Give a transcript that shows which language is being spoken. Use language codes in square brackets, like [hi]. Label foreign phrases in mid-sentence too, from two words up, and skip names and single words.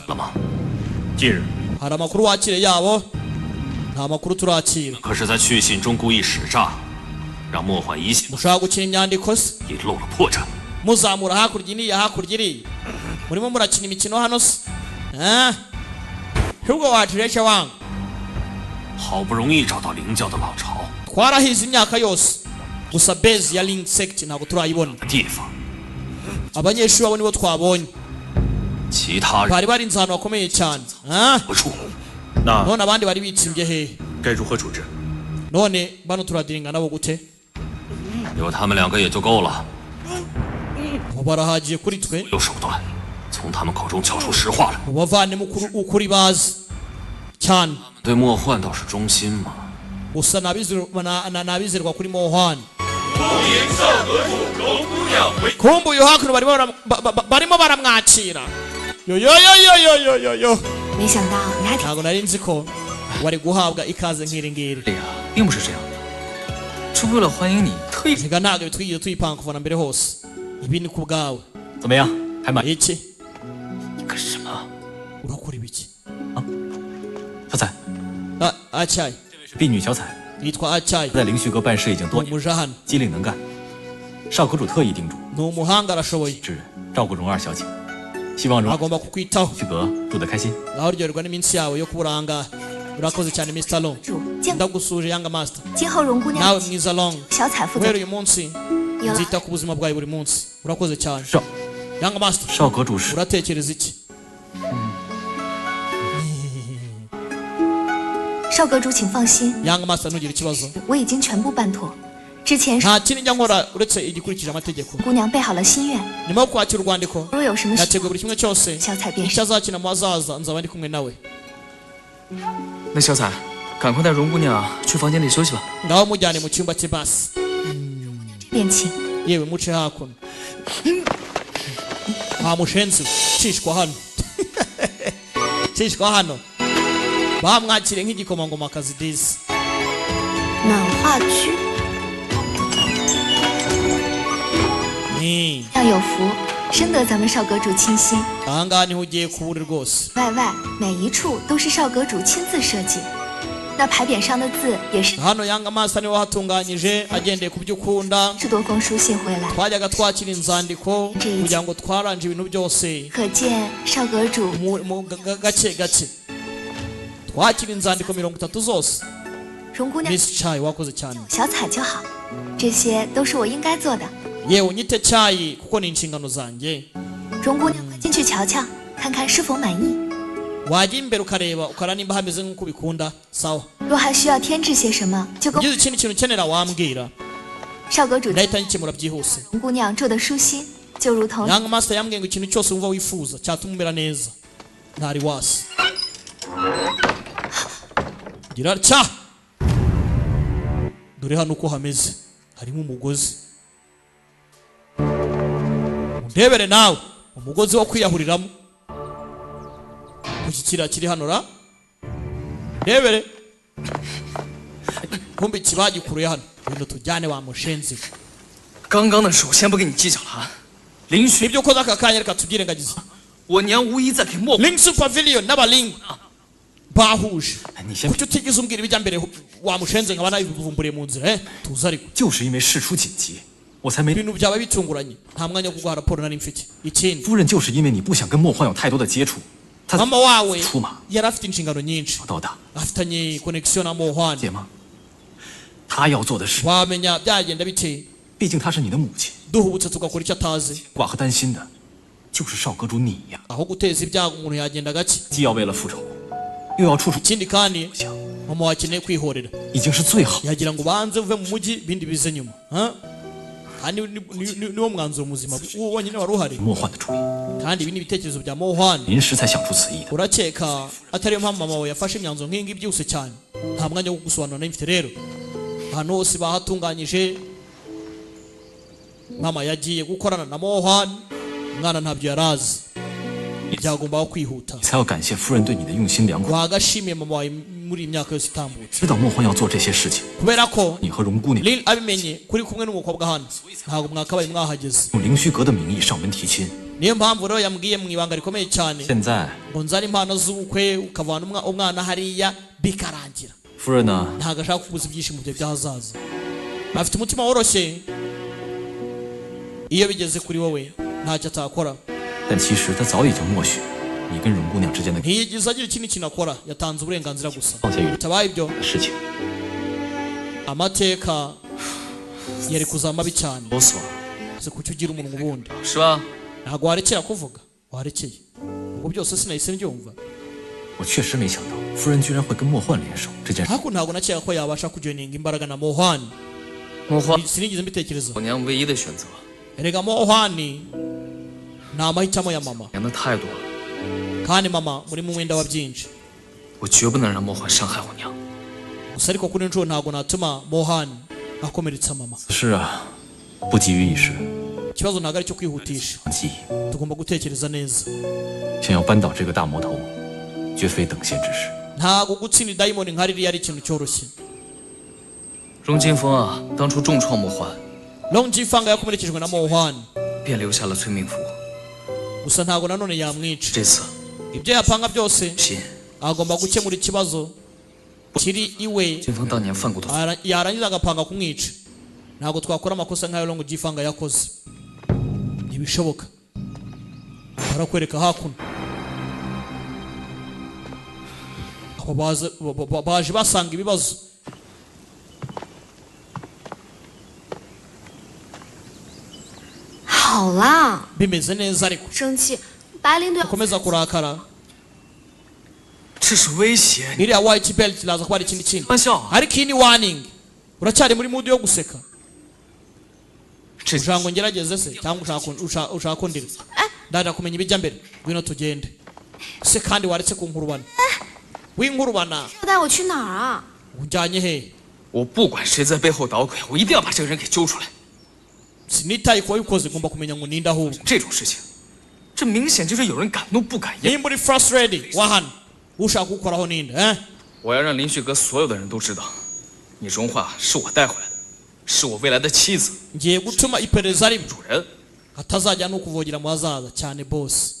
[zh] 了吗？近日 [rw] hari amakuru wakire yabo nta makuru turakira [zh] 可是在去信中故意使诈，让莫焕疑心 [rw] mushaka gukina imyandiko se [zh] 已露了破绽。 [rw] muzamura hakurya iriya hakurya iriya murimo murakina imikino hano se ahubwo waciresha wanga [zh] 好不容易找到灵教的老巢 [rw] twarahize imyaka yose gusa base ya link sect ntabwo turayibona [zh] 的地方， [rw] abanyeshuri babo nibo twabonye [zh] 其他人 [rw] bari barinze ahantu hakomeye cyane [zh] 何处？ [rw] none abandi bari bitsimbye hehe [zh] 该如何处置？ [rw] none bano turadiringa nabo gute [zh] 有他们2个也就够了， [rw] barahagiye kuri twe [zh] 有手段，从他们口中撬出实话来。 [rw] mubavanemo ukuri bazi cyane [zh] 对莫焕倒是忠心嘛。 [rw] gusa nabizerwa kuri mohani kumbe uyu hakuno barimo baramwakira yoyoyoyoyoyoyo [zh] 没想到你还挺 [rw] ntabwo nari nzi ko wari guhabwa ikaze nk'iri ngiri [zh] 哎呀，并不是这样的，是为了欢迎你特意。 [rw] reka ntabwo twigeze tuyipanga kuva na mbere hose ibi ni ku bwawe [zh] 怎么样？还满意？ [rw] iki [zh] 你干什么？ [rw] urakora ibiki [zh] 小彩， [rw] acyayi [zh] 是婢女小彩， [rw] yitwa acyayi [zh] 在灵虚阁办事已经多 [rw] ni [zh] 年， [rw] umuja hano [zh] 机灵能干。少阁主特意叮嘱， [rw] ni umuhanga arashoboye [zh] 之人照顾蓉儿小姐，希望蓉儿 [rw] agomba kukwitaho [zh] 虚阁住得开心。 [rw] aho uryoherwa n'iminsi yawe yo kuburanga urakoze cyane Mr. Long [zh] 主见 [rw] ndagusuje yanga master [zh] 今后荣姑 [rw] nawe [zh] 娘 [rw] mwiza Long [zh] 小彩负责 [rw] guhera uyu munsi [zh] 有了 [rw] nzita ku buzima bwawe buri munsi urakoze cyane [zh] 少 [rw] yanga master [zh] 少阁主是 [rw] uratekereza iki [zh] 少阁主请放心， [rw] yanga master ntugire ikibazo [zh] 我已经全部办妥。之前 [rw] nta kindi njya nkora uretse igikurikije amategeko [zh] 姑娘备好了心愿， [rw] nyuma yo kwakira urwandiko [zh] 若有什么事， [rw] yateguye buri kimwe cyose [zh] 小彩便 [rw] icyo [zh] 是。 [rw] azakina mu hazaza nzaba ndi kumwe nawe [zh] 那小彩，赶快带蓉姑娘去房间里休息吧。 [rw] ngaho mujyane mu cyumba cye basi [zh] 便请 [rw] yewe muce hakuno nta mushenzi cishwa hano cishwa hano bamwakire nk'igikomangomakazi disi [zh] 暖化区， 要有福，深得咱们少阁主倾心。 [rw] ahangaha niho ugiye kuba uri rwose [zh] 外每一处都是少阁主亲自设计，那牌匾上的字也是 [rw] hano yanga master niwe wahatunganyije agendeye ku byo ukunda [zh] 是多封书信回来， [rw] twajyaga twakira inzandiko kugira ngo twaranje ibintu byose [zh] 可见少阁主 [rw] gake gake twakira inzandiko 30 zose [zh] 荣姑娘 [rw] Miss Chai wakoze cyane [zh] 小彩就好，这些都是我应该做的。 [rw] yewe unyite cyayi kuko ni inshingano zanjye [zh] 荣姑娘快进去瞧瞧，看看是否满意。 [rw] wajya imbere ukareba ukara nimba hameze nk'uko ubikunda sawa [zh] 若还需要添置些什么，就跟 [rw] ugize ikindi kintu ukenera wambwira [zh] 少阁主 [rw] ndahita ngikemura byihuse [zh] 荣姑娘做的舒心，就如同 [rw] yanga master yambwiye ngo ikintu cyose wumva wifuza cyatuma umera neza ntari wasi gira atya dore hano uko hameze harimo umugozi undebere nawe umugozi wo kwiyahuriramo kuki kiriya kiri hano ra ndebere kumbe ikibagikuruye hano ibintu tujyane wa mushenzi [zh] 刚刚的事我先不跟你计较了啊。灵虚， [rw] nibyo ukoze aka kanya reka tubyirengagize [zh] 我娘无疑在给莫。 [rw] Link Supervillion n'abaling bahuje [zh] 你先 [rw] kuki utigeze umbwira ibijya mbere wamushenze nkaba nabivumburiye mu nzira tuza ariko [zh] 就是因为事出紧急，我才没。 [rw] ibintu byaba bitunguranye nta mwanya wo kuguha raporo nari mfite ikindi [zh] 夫人就是因为你不想跟莫焕有太多的接触，她 [rw] mama wawe [zh] 出马 [rw] yari afite inshingano nyinshi [zh] 到大， [rw] afitanye connection na Mohani [zh] 姐吗？他要做的事， [rw] wamenya byagenda bite [zh] 毕竟她是你的母亲， [rw] duhubutse tugakora icyo atazi [zh] 挂和担心的，就是少阁主你呀。 [rw] aho guteza ibyago umuntu yagenda gake [zh] 既要为了复仇，又要处处 [rw] ikindi kandi mama wakeneye kwihorera [zh] 已经是最好。 [rw] yagira ngo ubanze uve mu mujyi ibindi bize nyuma kandi niwo mwanzuro muzima uwo wonyine wari uhari [zh] 莫幻的主意， [rw] kandi ibi ni ibitekerezo bya mohani [zh] 临时才想出此意的。 [rw] urakeka atariyo mpamvu mama wawe yafashe imyanzuro nk'iyi ngiyi byose cyane nta mwanya wo gusobanura n'imfite rero ahantu hose bahatunganyije mama yagiye gukorana na mohani umwana ntabyo yari azi byagombaho kwihuta [zh] 你才要感谢夫人对你的用心良苦， [rw] wagashimiye mama wawe muri iyi myaka yose itambutse [zh] 知道莫幻要做这些事情， [rw] kubera ko [zh] 你和荣姑娘 [rw] Lil abimenye kuri kumwe n'umukobwa hano ntabwo mwakabaye mwahageze [zh] 用凌虚阁的名义上门提亲。 [rw] niyo mpamvu rero yambwiye mu ibanga rikomeye cyane [zh] 现在 [rw] ngo nzane impano z'ubukwe ukavana umwana hariya bikarangira [zh] 夫人呢？ [rw] ntabwo ashaka kubuza ibyishimo bye by'ahazaza afite umutima woroshye iyo bigeze kuri wowe ntacyo atakora [zh] 但其实他早已经默许你跟荣姑娘之间的 [rw] ntiyigeze agira ikindi kintu akora yatanze uburenganzira gusa [zh] 放下与 [rw] bitabaye ibyo [zh] 事情。 [rw] amateka yari kuzaba mabi cyane [zh] 啰嗦， [rw] se kuki ugira umunwa ubundi [zh] 是吧？ [rw] ntabwo warekera kuvuga warekeye ubwo byose sinahise mbyumva [zh] 我确实没想到夫人居然会跟莫幻联手这件事。 [rw] ariko ntabwo nakeka ko yabasha kujoininga imbaraga na mohani [zh] 莫幻， [rw] sinigeze mbitekereza [zh] 我娘唯一的选择， [rw] erega mohani ni amahitamo ya mama [zh] 娘的太多了， [rw] kandi mama muri mu mwenda wa byinshi [zh] 我绝不能让莫幻伤害我娘。 [rw] gusa ariko kuri nshuro ntabwo natuma mohani akomeretsa mama [zh] 此事啊，不急于一时， [rw] ikibazo ntabwo ari icyo kwihutisha [zh] 记忆 [rw] tugomba gutekereza neza [zh] 想要扳倒这个大魔头，绝非等闲之事。 [rw] ntabwo gutsinda idayimoni nka ririya ari ikintu cyoroshye [zh] 荣金风啊，当初重创莫幻， [rw] longifanga yakomerekejwe na mohani [zh] 便留下了催命符。 [rw] gusa ntabwo nanone yamwica [zh] 这次 [rw] ibyo yapanga byose [zh] 心， [rw] agomba gukemura ikibazo kiri iwe [zh] 金风当年犯过的， [rw] yarangiza agapanga kumwica ntabwo twakora amakosa nk'ayo longifanga yakoze ntibishoboka barakwereka hakuno aho baje basanga ibibazo [zh] 好啦， [rw] bimeze neza ariko [zh] 生气，白灵队 [rw] ukomeza kurakara [zh] 这是威胁， [rw] iriya [en] white belt [rw] iraza kuba ari ikindi kintu [zh] 开玩笑啊！ [rw] ariko iyi ni warning uracyari muri mood yo guseka [zh] 这 [rw] ushaka ngo ngerageze se cyangwa ushaka kundira ndaje kumenya ibijya mbere ngwino tugende se kandi waretse kunkurubana winkurubana [zh] 要带我去哪儿啊？ [rw] unjyanye he [zh] 我不管谁在背后捣鬼，我一定要把这个人给揪出来。 [rw] sinitaye kuba bikoze ngomba kumenya ngo ninde ahubwo [zh] 这种事情，这明显就是有人敢怒不敢言。 [rw] nimba uri frustrated wahano ushaka gukoraho ninde [zh] 我要让林旭阁所有的人都知道，你荣华是我带回来的，是我未来的妻子， [rw] ngiye gutuma iperereza riba [zh] 主人。 [rw] hatazajya no kuvogera mu hazaza cyane boss